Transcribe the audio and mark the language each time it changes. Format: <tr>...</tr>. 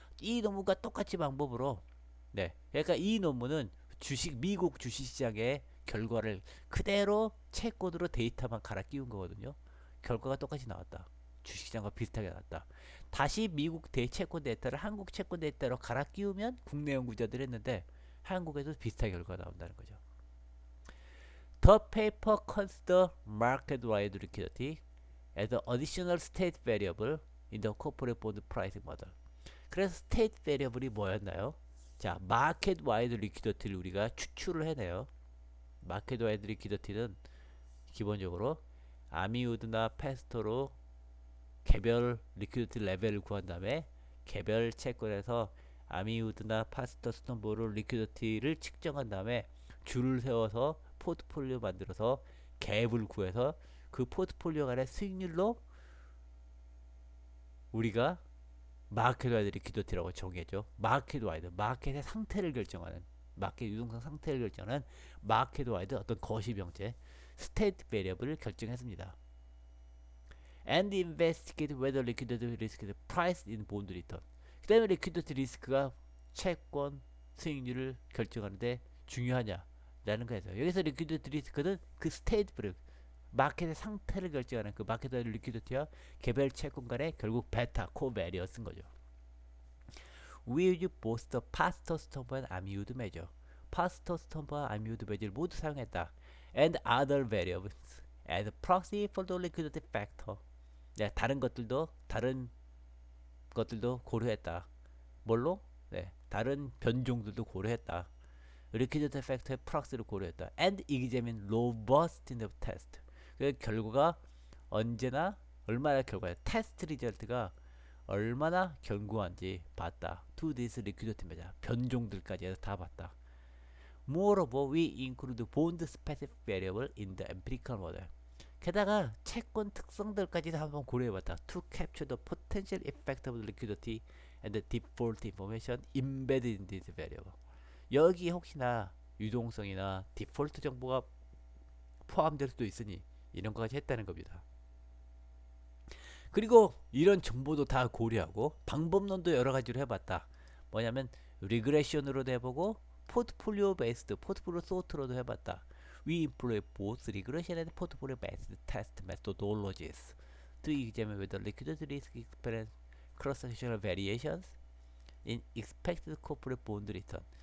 <ko>이 논문과 똑같이 방법으로, 네, 그러니까 이 논문은 미국 주식시장의 결과를 그대로 채권으로 데이터만 갈아 끼운 거거든요. 결과가 똑같이 나왔다. 주식시장과 비슷하게 나왔다. 다시 미국 채권 데이터를 한국 채권 데이터로 갈아 끼우면 국내 연구자들이 했는데 한국에도 비슷하게 결과가 나온다는 거죠.</ko> <en>The paper consider market-wide liquidity as an additional state variable in the corporate bond pricing model.</en> <ko>그래서 state variable이 뭐였나요? 자, market-wide liquidity를 우리가 추출을 해내요. market-wide liquidity는 기본적으로 아미우드나 패스토로 개별 리퀴디티 레벨을 구한 다음에 개별 채권에서 아미우드나 파스터 스톤보로 리퀴디티를 측정한 다음에 줄을 세워서 포트폴리오 만들어서 갭을 구해서 그 포트폴리오 간의 수익률로 우리가 마켓 와이드 리퀴디티라고 정의했죠. 마켓 와이드, 마켓의 상태를 결정하는, 마켓 유동성 상태를 결정하는 마켓 와이드 어떤 거시병제 스테이트 베리어블을 결정했습니다.</ko> <en>And investigate whether liquidity risk is priced in bond return.</en> <ko>그 다음에 리퀴디티 리스크가 채권 수익률을 결정하는데 중요하냐라는 거에서 여기서 리퀴디티 리스크는 그 스테이트 베리어 마켓의 상태를 결정하는 그 마켓 와이드 리퀴디티와 개별 채권 간의 결국 베타 코베리어 쓴 거죠.</ko> <en>We use both the 파스터 스톰프 and 아미우드 메저.</en> <ko>파스터 스톰프와 아미우드 메저를 모두 사용했다.</ko> <en>And other variables as proxy for the liquidity factor.</en> <ko>네, 다른 것들도 고려했다. 뭘로? 네, 다른 변종들도 고려했다. 리퀴디티 팩터의 프락스를 고려했다.</ko> <en>And examine robustness of test.</en> <ko>그 결과가 언제나 얼마나 결과야 테스트 리절트가 얼마나 견고한지 봤다.</ko> <en>To this liquidity measure.</en> <ko>변종들까지 해서 다 봤다.</ko> <en>Moreover, we include bond specific variable in the empirical model.</en> <ko>게다가 채권 특성들까지도 한번 고려해봤다.</ko> <en>To capture the potential effect of liquidity and the default information embedded in this variable.</en> <ko>여기 혹시나 유동성이나 디폴트 정보가 포함될 수도 있으니 이런 것까지 했다는 겁니다. 그리고 이런 정보도 다 고려하고 방법론도 여러 가지로 해봤다. 뭐냐면 리그레션으로도 해보고 포트폴리오 베이스드 포트폴리오 소트로도 해봤다.</ko> <en>We employ both regression and portfolio based test methodologies to examine whether liquidity risk experience cross-sectional variations in expected corporate bond return.</en>